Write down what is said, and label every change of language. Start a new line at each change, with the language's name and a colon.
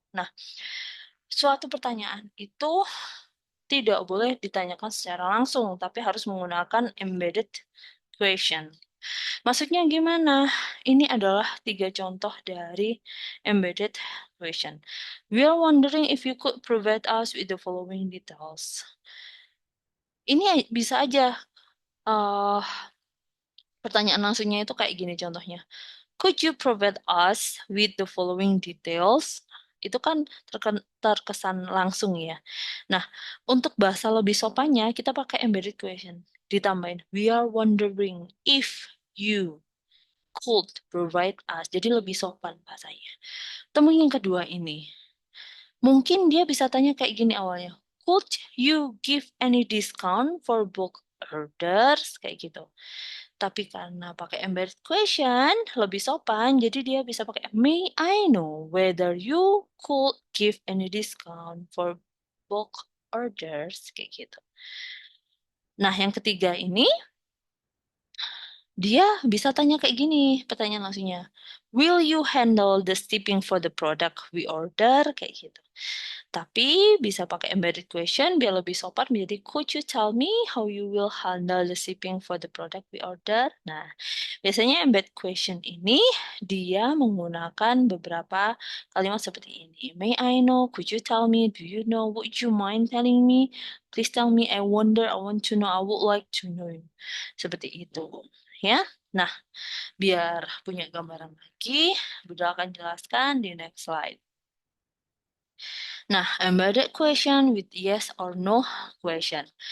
Indonesian: Nah, suatu pertanyaan itu tidak boleh ditanyakan secara langsung, tapi harus menggunakan embedded question. Maksudnya gimana? Ini adalah tiga contoh dari embedded question.
English: We are wondering if you could provide us with the following details.
Indonesian: Ini bisa aja uh, pertanyaan langsungnya itu kayak gini contohnya.
English: Could you provide us with the following details?
Indonesian: Itu kan terkesan langsung ya. Nah, untuk bahasa lebih sopannya, kita pakai embedded question. Ditambahin,
English: we are wondering if you could provide us.
Indonesian: Jadi lebih sopan bahasanya. Temu yang kedua ini. Mungkin dia bisa tanya kayak gini awalnya.
English: Could you give any discount for book orders?
Indonesian: Kayak gitu. Tapi karena pakai embedded question, lebih sopan, jadi dia bisa pakai
English: may I know whether you could give any discount for book orders?
Indonesian: Kayak gitu. Nah, yang ketiga ini, dia bisa tanya kayak gini, pertanyaan langsungnya.
English: Will you handle the shipping for the product we order?
Indonesian: Kayak gitu. Tapi bisa pakai embedded question biar lebih sopan menjadi
English: could you tell me how you will handle the shipping for the product we order?
Indonesian: Nah, biasanya embedded question ini dia menggunakan beberapa kalimat seperti ini.
English: May I know? Could you tell me? Do you know? Would you mind telling me? Please tell me. I wonder. I want to know. I would like to know.
Indonesian: Seperti itu. Ya. Nah, biar punya gambaran lagi, Bunda akan jelaskan di
English: next slide. Nah, embedded question with yes or no question.